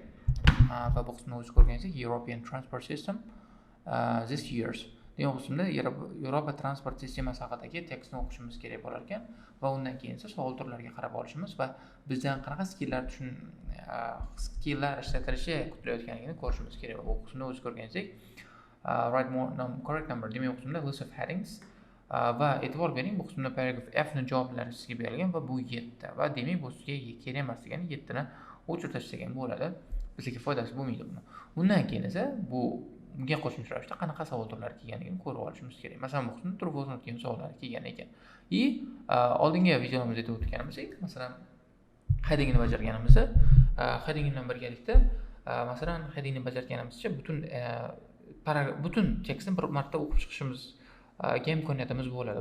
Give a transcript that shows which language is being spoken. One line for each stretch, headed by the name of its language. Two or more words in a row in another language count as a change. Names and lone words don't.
Uzbek: Va bu qismni o'zi ko'rganingizda
English: European Transport System this years
Uzbek: degan qismda Yevropa transport sistemasi haqidagi tekstni o'qishimiz kerak bo'lar ekan va undan keyin esa savol turlariga qarab olishimiz va bizdan qanaqa skilllar ishlatilishi kutilayotganligini ko'rishimiz kerak. Bu qismda o'zi ko'rganingizda
English: correct number
Uzbek: demak bu qismda
English: list of headings
Uzbek: va e'tibor bering, bu qismda paragraf F ni javoblari sizga berilgan va bu 7 va demak bu sizga kerak emas degani 7 ni o'chirib tashlagan bo'ladi. Bizga foydasi bo'lmaydi buni. Undan keyin esa bunga qo'shimcha ravishda qanaqa savol turlari kelganligini ko'rib olishimiz kerak. Masalan, bu qismda turib o'tgan savollar kelgan ekan. Oldingi videolarimizni aytib o'tganimizdek, masalan, headingni bajarganimizda, heading bilan birgalikda, masalan, headingni bajarganimizcha butun tekstni bir marta o'qib chiqishimizga imkoniyatimiz bo'ladi.